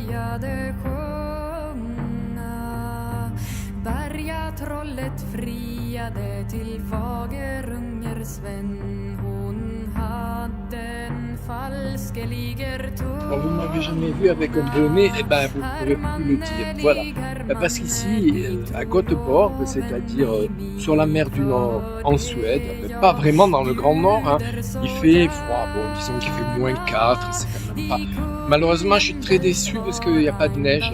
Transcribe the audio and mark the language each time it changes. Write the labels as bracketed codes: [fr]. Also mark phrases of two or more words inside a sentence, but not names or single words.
[sv] började sjunga. Bergatrollet friade till Fagerunger Sven. Hon hade en falskeliger [fr] Quand vous ne m'avez jamais vu avec un bonnet, eh ben, vous ne pourrez plus le dire. Voilà. Parce qu'ici, à Göteborg, c'est-à-dire sur la mer du Nord, en Suède, mais pas vraiment dans le Grand Nord, hein, il fait froid. Bon, disons qu'il fait -4, c'est quand même pas. Malheureusement, je suis très déçu parce qu'il n'y a pas de neige.